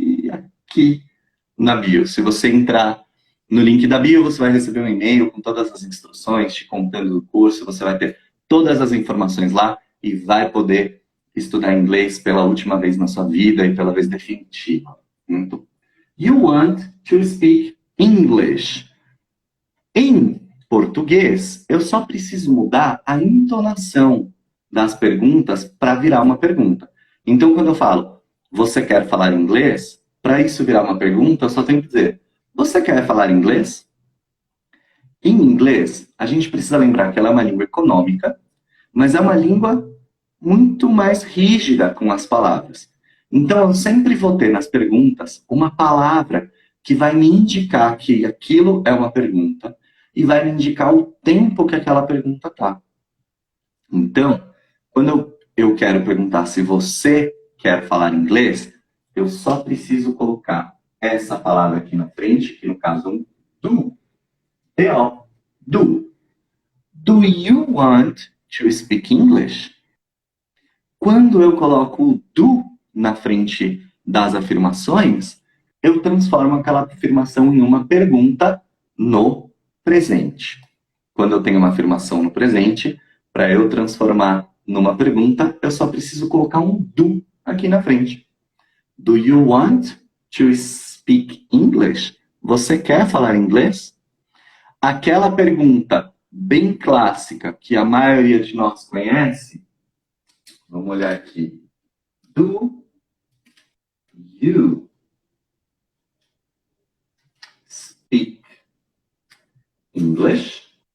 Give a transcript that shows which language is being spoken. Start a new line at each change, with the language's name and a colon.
Portuguese: Aqui na bio. Se você entrar no link da bio, você vai receber um e-mail com todas as instruções, te contando do curso, você vai ter todas as informações lá e vai poder estudar inglês pela última vez na sua vida e pela vez definitiva. Muito.
English: You want to speak English.
Portuguese: Em português, eu só preciso mudar a entonação das perguntas para virar uma pergunta. Então, quando eu falo, você quer falar inglês? Para isso virar uma pergunta, eu só tenho que dizer, você quer falar inglês? Em inglês, a gente precisa lembrar que ela é uma língua econômica, mas é uma língua muito mais rígida com as palavras. Então, eu sempre vou ter nas perguntas uma palavra que vai me indicar que aquilo é uma pergunta e vai me indicar o tempo que aquela pergunta está. Então, quando eu quero perguntar se você quer falar inglês, eu só preciso colocar essa palavra aqui na frente, que no caso é um do. D-O. Do.
English: Do you want to speak English?
Portuguese: Quando eu coloco o do na frente das afirmações, eu transformo aquela afirmação em uma pergunta no presente. Quando eu tenho uma afirmação no presente, para eu transformar numa pergunta, eu só preciso colocar um do aqui na frente.
English: Do you want to speak English?
Portuguese: Você quer falar inglês? Aquela pergunta bem clássica que a maioria de nós conhece. Vamos olhar aqui.
English: Do you speak English?